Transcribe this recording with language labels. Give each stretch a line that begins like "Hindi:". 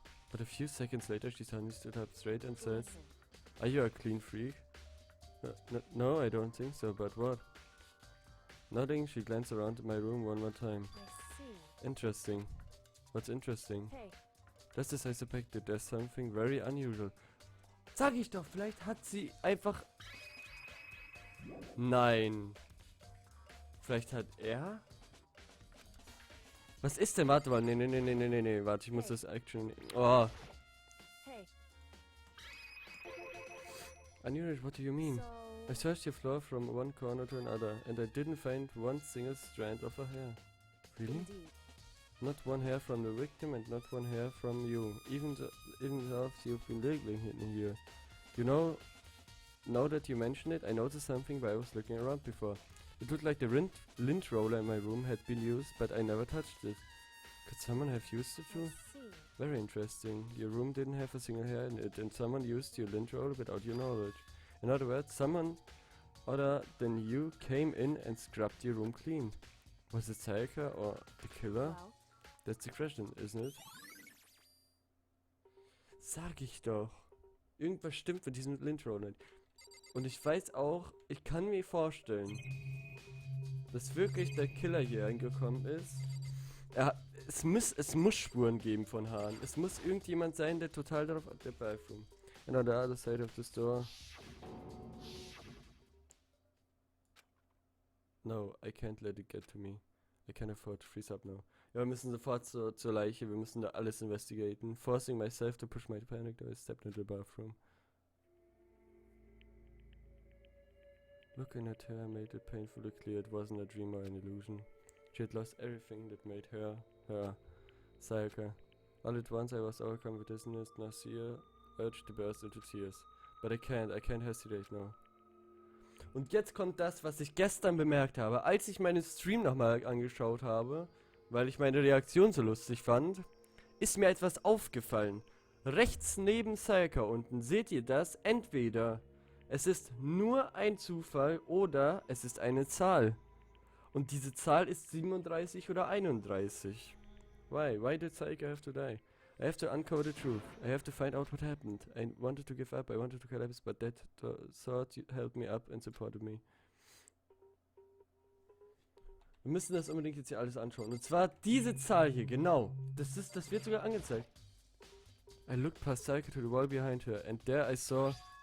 English: But a few seconds later, she suddenly stood up straight and said, Listen. "Are you a clean freak?" No, I don't think so, but what? Nodding, she glanced around my room one more time. I see. Interesting. What's interesting? Hey, Just as I suspected, there's something very unusual.
German: Sag ich doch, vielleicht hat sie einfach... Nein. Vielleicht hat er... Was ist denn? Warte mal. Nee. Warte, ich muss das Action... Oh.
English: hey. Unusual, what do you mean? So, I searched your floor from one corner to another, and I didn't find one single strand of her hair. Really? indeed. Not one hair from the victim and not one hair from you. Even though you've been legally hidden here. You know, now that you mention it, I noticed something while I was looking around before. It looked like the lint roller in my room had been used, but I never touched it. Could someone have used it too? I see. Very interesting. Your room didn't have a single hair in it, and someone used your lint roller without your knowledge. In other words, someone other than you came in and scrubbed your room clean. Was it Sayaka or the killer? Well, That's the question, isn't it?
German: Sag ich doch. Irgendwas stimmt mit diesem Lint-Roller nicht. Und ich weiß auch, ich kann mir vorstellen, dass wirklich der Killer hier reingekommen ist. Es muss Spuren geben von Haaren. Es muss irgendjemand sein, der total darauf dabei ist.
English: And on the other side of the store. No, I can't let it get to me. I can't afford to freeze up now.
German: Ja, wir müssen sofort zur Leiche, wir müssen da alles investigaten.
English: Forcing myself to push my panic, I stepped into the bathroom. Looking at her made it painfully clear it wasn't a dream or an illusion. She had lost everything that made her, Sayaka. All at once I was overcome with dizziness, nausea, urged to burst into tears. But I can't hesitate now.
German: Und jetzt kommt das, was ich gestern bemerkt habe, als ich meinen Stream nochmal angeschaut habe, weil ich meine Reaktion so lustig fand, ist mir etwas aufgefallen. Rechts neben Sayaka unten, seht ihr das? Entweder es ist nur ein Zufall oder es ist eine Zahl. Und diese Zahl ist 37 oder 31.
English: Why did Sayaka have to die? I have to uncover the truth. I have to find out what happened. I wanted to give up, I wanted to collapse, but that thought held me up and supported me.
German: Wir müssen das unbedingt jetzt hier alles anschauen. Und zwar diese Zahl hier, genau. Das wird sogar angezeigt.
English: I looked past Sayaka to the wall behind her, and there I saw...